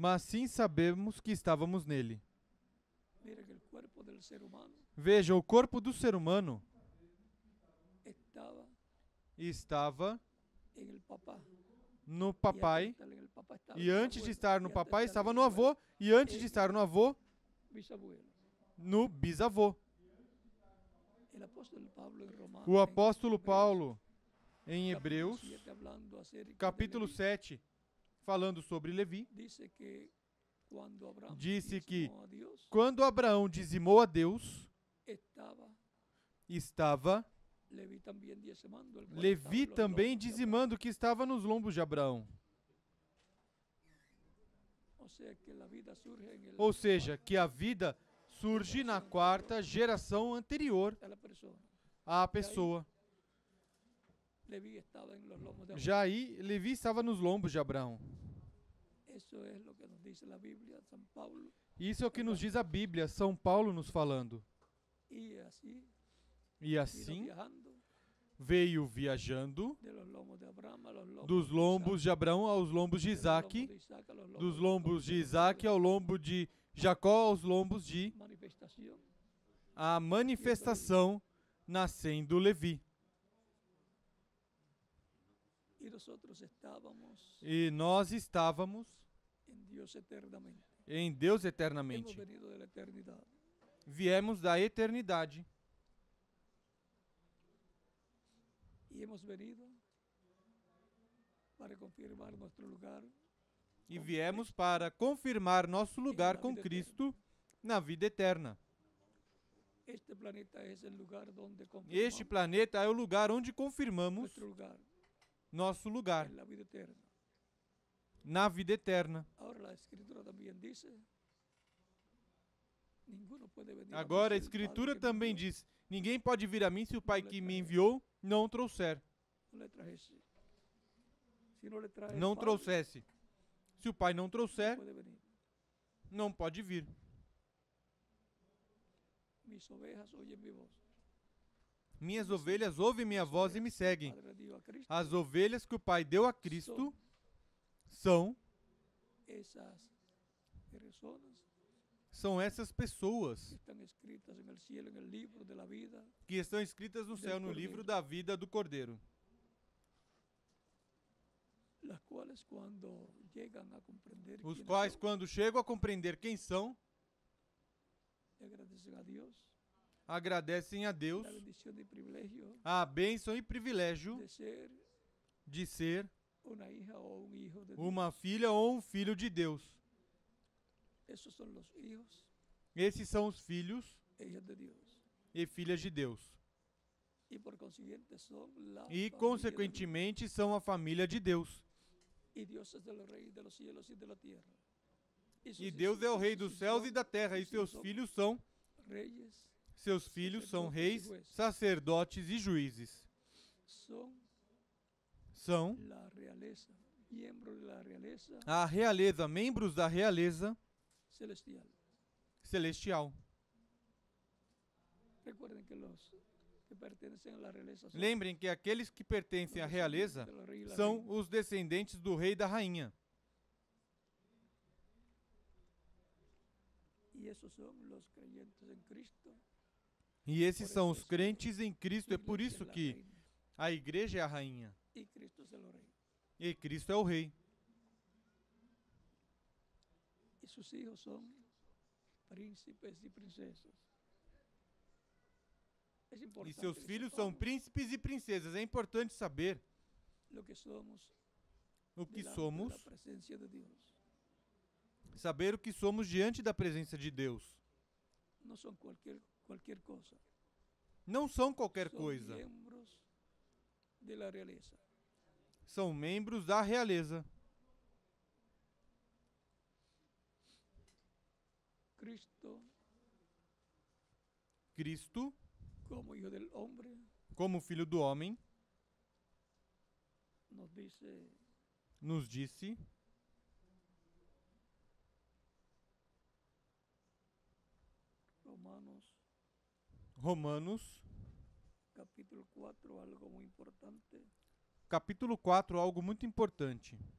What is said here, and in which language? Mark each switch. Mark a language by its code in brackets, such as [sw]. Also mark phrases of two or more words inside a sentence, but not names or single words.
[pt] mas sim sabemos que estávamos nele. [es] Mira que el cuerpo del ser humano [pt] Veja, o corpo do ser humano está estava [es] en el papá. [pt] no [es] Y antes de [pt] papai, [es] estar en el papá estaba [pt] e [es] en el antes de abuelo, [pt] estar [es] y [pt] no [es] antes de [pt] papai [es] estar en [pt] estava [es] el [pt] no avô, e antes de estar no avô, [es] bisabuelo. [pt] no bisavô. [es] El apóstol Pablo en Roma, [pt] O [es] en [pt] apóstolo [es] Hebreos, [pt] Paulo, em [es] capítulo [pt] Hebreus, 7, [es] hablando acerca de [pt] capítulo [es] Leví, [pt] 7, falando sobre Levi, [es] dice que cuando Abraham [pt] disse que [es] diezmó a Dios, [pt] quando Abraão dizimou a Deus, estava [es] Leví también diezmando, el cual estaba [pt] Levi [es] en los [pt] também [es] lomos de [pt] dizimando que estaba nos lombos de Abraão. [es] Abraham. O sea que la vida surge en el [pt] Ou seja, que a vida surge na quarta geração anterior [es] de la persona. [pt] à pessoa. [es] Leví estaba en los lomos de Abraham. [pt] Já aí, Levi estava nos lombos de Abraão. [es] Eso es lo que nos dice la Biblia, San Pablo. [pt] Isso é o que nos diz a Bíblia, São Paulo nos falando. [es] Y así, [pt] E [es] vino [pt] assim, [es] viajando [pt] veio viajando [es] de los lomos de Abraham a los lomos [pt] dos [es] de [pt] lombos de Abraão aos lombos de [es] Isaac, [pt] Isaac, [es] de los lomos de Isaac a los [pt] dos [es] lomos [pt] lombos de [es] de [pt] Isaac ao lombo de Jacó, aos lombos de [es] manifestación. [pt] a manifestação nascendo Levi. [es] Y nosotros estábamos [pt] E nós estávamos [es] en Dios eternamente. [pt] em Deus [es] Hemos [pt] eternamente. [es] venido de la eternidad. [pt] Viemos da eternidade. [es] Y hemos venido para confirmar nuestro lugar. [pt] E viemos para confirmar nosso lugar com Cristo na vida eterna. [es] Este planeta es el lugar donde [pt] Este [es] confirmamos [pt] planeta é o lugar onde confirmamos [es] nuestro lugar [pt] nosso lugar [es] en la vida eterna. [pt] na vida eterna. [es] Ahora la Escritura también dice, ninguno puede venir a mí [pt] Agora a [es] si el Padre [pt] Escritura [es] que me [pt] também [es] envió [pt] diz: ninguém pode vir a mim se o Pai que me enviou não trouxer. [es] no le trajese. Si no le trae el [pt] Não [es] Padre, [pt] trouxesse. Se o Pai não [es] no [pt] trouxer, [es] puede venir. [pt] não pode vir. [es] Mis ovejas oyen mi voz. [pt] Minhas ovelhas ouvem minha voz e me seguem. [es] Padre dio a Cristo, [pt] As ovelhas que o Pai deu a Cristo são [es] esas personas [pt] essas pessoas [es] que están escritas en el cielo, en el libro de la vida, [pt] que estão escritas no céu, no livro da vida do Cordeiro, [es] las cuales cuando llegan a comprender [pt] os [es] quiénes [pt] quais, [es] son, [pt] quando chegam a compreender quem são, [es] le agradecen a Dios [pt] agradecem a Deus [es] la bendición y privilegio [pt] a bênção e privilégio [es] de ser [pt] de ser [es] una hija o un hijo de [pt] uma [es] Dios. [pt] filha ou um filho de Deus. [es] Esos son los hijos [pt] Esses são os filhos [es] e hijas de Dios. [pt] e filhas de Deus. [es] Y por consiguiente son la [pt] E, [es] familia de Dios. [pt] consequentemente, são a família de Deus. [es] Y Dios es el rey de los cielos y de la tierra. [pt] E Deus é o rei dos céus e da terra, e seus filhos são reis, sacerdotes e juízes. São [es] la realeza, miembros de la realeza [pt] a realeza, membros da realeza [es] celestial. [pt] celestial. [es] Recuerden que los que pertenecen a la realeza son [pt] Lembrem que aqueles que pertencem à realeza [es] del rey y la [pt] são [es] reina. [pt] os descendentes do rei e da rainha. [es] Y esos son los creyentes en Cristo. [pt] E esses são os crentes em Cristo. É por isso que a igreja é a rainha [es] y Cristo es el rey. [pt] e Cristo é o rei. [es] Y sus hijos son príncipes y princesas. Es [pt] E [es] importante [pt] seus [es] que [pt] filhos são [es] sepamos [pt] príncipes e princesas. É importante saber [es] lo que somos [pt] o que [es] delante [pt] somos, [es] de la presencia de Dios. [pt] saber o que somos diante da presença de Deus. [es] No son cualquier cosa. [pt] Não são qualquer [es] Son [pt] coisa. [es] miembros de la realeza. [pt] São membros da realeza. Cristo, [es] como hijo del hombre, [pt] como filho do homem, nos disse [es] Romanos, capítulo 4, algo muy importante. [pt] Capítulo 4, algo muito importante.